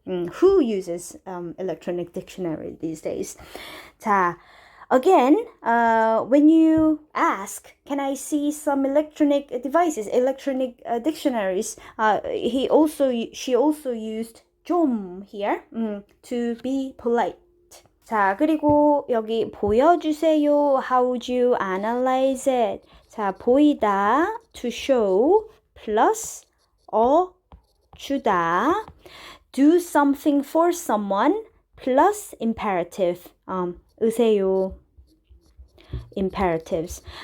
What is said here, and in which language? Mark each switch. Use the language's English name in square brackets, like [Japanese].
[English] Who uses electronic dictionary these days? 자, again, when you ask, can I see some electronic devices, electronic dictionaries? She also used 좀 here to be polite. [Korean] 자, 그리고 여기 보여주세요. [English] How would you analyze it? 자, 보이다, to show, plus 주다, do something for someone, plus imperative, 으세요, imperatives.